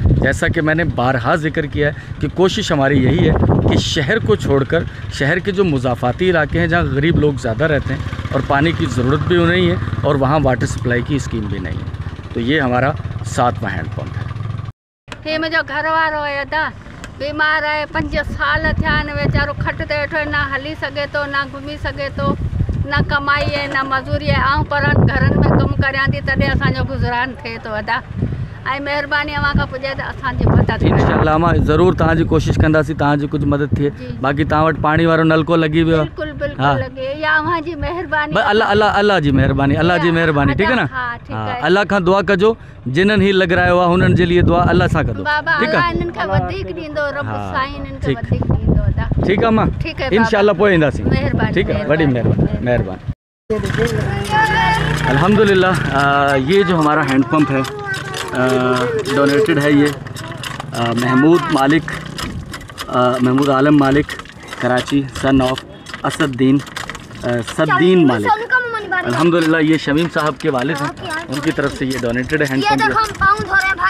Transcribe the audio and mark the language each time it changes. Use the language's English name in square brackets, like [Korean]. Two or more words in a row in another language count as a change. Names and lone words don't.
[Urdu] جیسا کہ میں نے بارہا ذکر کیا ہے کہ کوشش ہماری یہی ہے کہ شہر کو چھوڑ کر شہر کے جو مضافاتی علاقے ہیں، جہاں غریب لوگ زیادہ رہتے ہیں اور پانی کی ضرورت بھی نہیں ہے اور وہاں [English] water supply [Urdu] کی اسکیم بھی نہیں ہے، تو یہ ہمارا 7واں ہینڈپمپ ہے. [Sindhi] हे मुंहिंजो घर वारो है दा बीमार है, 5 साल थिया आहिनि, वीचारो खट ते वेठो आहे, ना हली सघे थो, ना घुमी सघे थो, ना कमाई है, ना मज़ूरी है। आऊं पर घरनि में कमु करियां थी, तॾहिं असांजो गुज़रान थिए थो अदा। ऐं महिरबानी अव्हां खां पुॼे त असांजी मदद इंशाअल्लाह मां ज़रूरु तव्हांजी कोशिश कंदासीं, तव्हांजी कुझु मदद थिए। बाक़ी तव्हां वटि पाणी वारो नलको लॻी वियो आहे? बिल्कुलु बिल्कुलु लॻे, या अव्हां जी महिरबानी, अल्लाह जी महिरबानी, अल्लाह जी महिरबानी, [Urdu] ٹھیک ہے نا. हाँ, [Sindhi] अल्लाह खां दुआ कजो, जिन्हनि ही लॻरायो आहे हुननि जे लिए दुआ अल्लाह सां कजो, [Urdu] ٹھیک ہے. [Sindhi] इन्हनि खे वधीक ॾींदो, रब साईं इन्हनि खे वधीक ॾींदो अदा, [Urdu] ٹھیک ہے मां, ٹھیک ہے [Sindhi] इंशाअल्लाह पोइ ईंदासीं, महिरबानी, [Urdu] ٹھیک ہے, [Sindhi] वॾी महिरबानी। [Urdu] الحمدللہ یہ جو ہمارا ہینڈپمپ ہے ڈونیٹڈ ہے، یہ محمود عالم مالک، کراچی, [English] son of [Urdu] اسدالدین مالک، الحمدللہ یہ شمیم صاحب کے والد ہیں، ان کی طرف سے یہ ڈونیٹڈ ہے ہینڈپمپ.